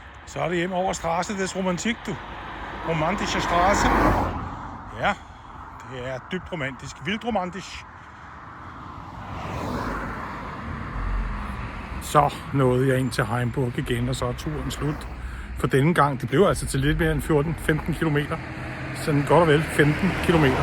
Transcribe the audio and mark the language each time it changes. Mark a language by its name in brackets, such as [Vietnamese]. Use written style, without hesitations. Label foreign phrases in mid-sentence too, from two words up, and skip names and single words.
[Danish] Så er det hjem over Straße des Romantik, du. Romantische Straße. Ja, det er dybt romantisk. Vildt romantisk. Så nåede jeg ind til Heimburg igen, og så er turen slut for denne gang. Det blev altså til lidt mere end 14-15 kilometer. Sådan godt og vel 15 kilometer.